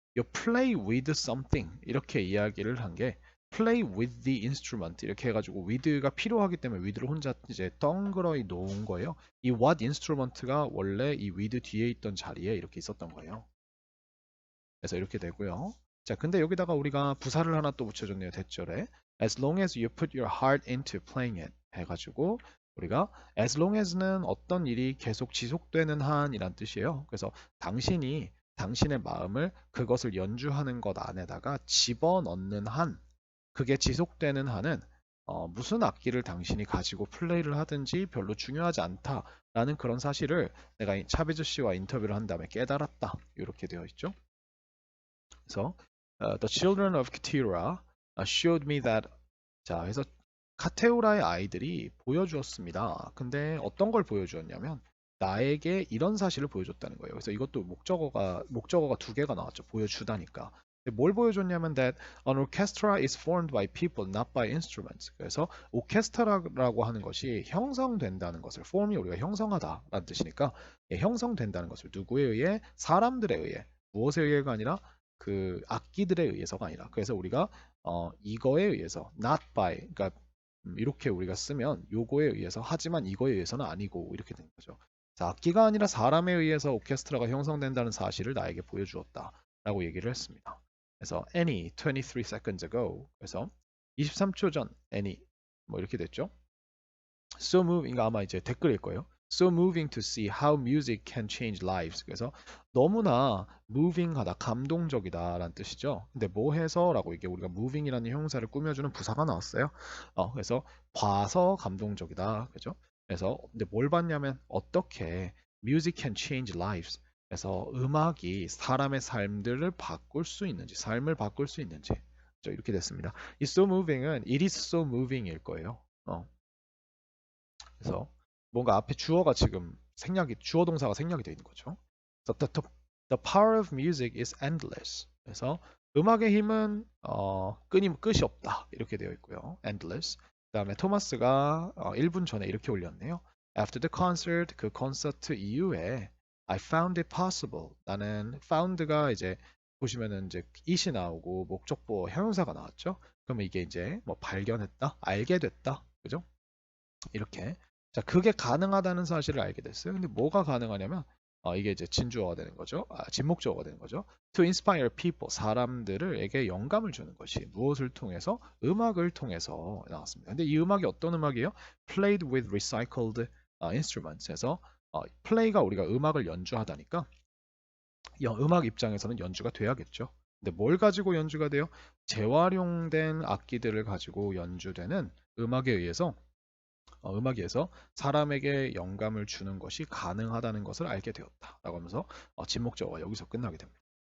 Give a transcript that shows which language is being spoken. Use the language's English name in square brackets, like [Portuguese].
[English] You play with something [Korean] 이렇게 이야기를 한 게 [English] play with the instrument [Korean] 이렇게 해가지고 with가 필요하기 때문에 with를 혼자 이제 덩그러이 놓은 거예요. 이 what instrument가 원래 이 with 뒤에 있던 자리에 이렇게 있었던 거예요. 그래서 이렇게 되고요. 자, 근데 여기다가 우리가 부사를 하나 또 붙여줬네요. 대절에 [English] as long as you put your heart into playing it [Korean] 해가지고 우리가 as long as는 어떤 일이 계속 지속되는 한이란 뜻이에요. 그래서 당신이 당신의 마음을 그것을 연주하는 것 안에다가 집어넣는 한 그게 지속되는 한은 무슨 악기를 당신이 가지고 플레이를 하든지 별로 중요하지 않다라는 그런 사실을 내가 차베즈 씨와 인터뷰를 한 다음에 깨달았다. 이렇게 되어 있죠. 그래서 [English] The children of Keturah showed me that. [Korean] 자, 그래서 카테우라의 아이들이 보여주었습니다. 근데 어떤 걸 보여주었냐면 나에게 이런 사실을 보여줬다는 거예요. 그래서 이것도 목적어가 두 개가 나왔죠. 보여주다니까. 근데 뭘 보여줬냐면 [English] that an orchestra is formed by people, not by instruments. [Korean] 그래서 오케스트라라고 하는 것이 형성된다는 것을 form이 우리가 형성하다라는 뜻이니까 형성된다는 것을 누구에 의해? 사람들에 의해. 무엇에 의해가 아니라 그 악기들에 의해서가 아니라 그래서 우리가 이거에 의해서 not by 그러니까 이렇게 우리가 쓰면 요거에 의해서 하지만 이거에 의해서는 아니고 이렇게 되는 거죠. 자, 악기가 아니라 사람에 의해서 오케스트라가 형성된다는 사실을 나에게 보여주었다라고 얘기를 했습니다. 그래서 Annie [English] 23 seconds ago [Korean] 그래서 23초 전 Annie 뭐 이렇게 됐죠. [English] So moving [Korean] 아마 이제 댓글일 거예요. [English] So moving to see how music can change lives. [Korean] 그래서 너무나 moving하다, 감동적이다라는 뜻이죠. 근데 뭐 해서라고 이게 우리가 moving이라는 형용사를 꾸며주는 부사가 나왔어요. 그래서 봐서 감동적이다, 그죠? 그래서 근데 뭘 봤냐면 어떻게 [English] music can change lives. [Korean] 그래서 음악이 사람의 삶들을 바꿀 수 있는지, 삶을 바꿀 수 있는지. 이렇게 됐습니다. 이 so moving은 [English] it is so moving [Korean] 일 거예요. 그래서 뭔가 앞에 주어가 지금 주어 동사가 생략이 되어 있는 거죠. [English] So the power of music is endless. [Korean] 그래서 음악의 힘은 끝이 없다 이렇게 되어 있고요. [English] endless. [Korean] 그다음에 토마스가 1분 전에 이렇게 올렸네요. [English] After the concert [Korean] 그 콘서트 이후에 [English] I found it possible. [Korean] 나는 found가 이제 보시면은 이제 it이 나오고 목적보 형용사가 나왔죠. 그러면 이게 이제 뭐 발견했다, 알게 됐다, 그죠? 이렇게. 자, 그게 가능하다는 사실을 알게 됐어요. 근데 뭐가 가능하냐면 이게 이제 진주어가 되는 거죠. 진목주어가 되는 거죠. [English] To inspire people, [Korean] 사람들에게 영감을 주는 것이 무엇을 통해서? 음악을 통해서 나왔습니다. 근데 이 음악이 어떤 음악이에요? [English] Played with recycled instruments. [Korean] 해서 play가 우리가 음악을 연주하다니까 음악 입장에서는 연주가 돼야겠죠. 근데 뭘 가지고 연주가 돼요? 재활용된 악기들을 가지고 연주되는 음악에 의해서 사람에게 영감을 주는 것이 가능하다는 것을 알게 되었다라고 하면서 진목적어가 여기서 끝나게 됩니다.